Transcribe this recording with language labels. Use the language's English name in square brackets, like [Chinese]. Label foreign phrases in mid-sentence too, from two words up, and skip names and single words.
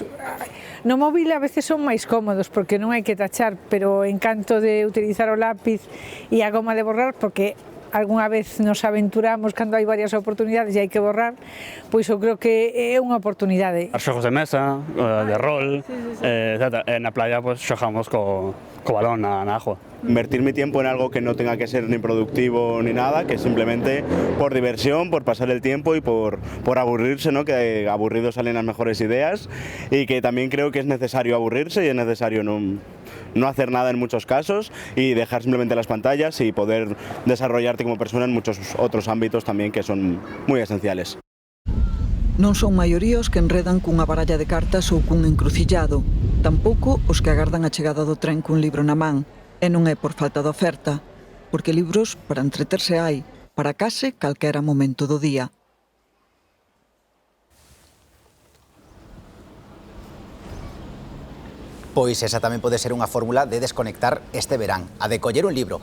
[Galician] No móvil a veces son máis cómodos porque non hai que tachar, pero o encanto de utilizar o lápiz e a goma de borrar, porque algunha vez nos aventuramos cando hai varias oportunidades e hai que borrar, pois eu creo que é unha oportunidade. Os xogos de mesa, de rol, etc. Na [Spanish] playa pues [Galician] xogamos co balón na agua. [Spanish] Invertir mi tiempo en algo que no tenga que ser ni productivo ni nada, que simplemente por diversión, por pasar el tiempo y por aburrirse, ¿no? Que aburridos salen las mejores ideas, y que también creo que es necesario aburrirse y es necesario no hacer nada en muchos casos y dejar simplemente las pantallas y poder desarrollarte como persona en muchos otros ámbitos también que son muy esenciales. [Galician] Non son maiorías que enredan cunha baralla de cartas ou cun encrucillado, tampouco os que agardan a chegada do tren cun libro na man, e non é por falta de oferta, porque libros para entreterse hai, para case calquera momento do día. Pois esa tamén pode ser unha fórmula de desconectar este verán, a de coller un libro.